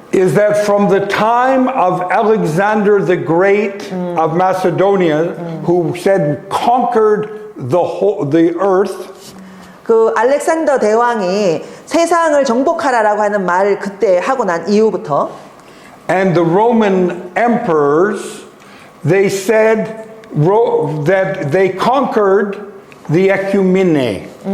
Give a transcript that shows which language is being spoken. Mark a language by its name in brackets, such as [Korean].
[English] is that from the time of Alexander the Great of Macedonia, who said conquered the earth, [Korean] 그 알렉산더 대왕이 세상을 정복하라라고 하는 말을 그때 하고 난 이후부터 [English] and the Roman emperors, they said that they conquered the ecumene.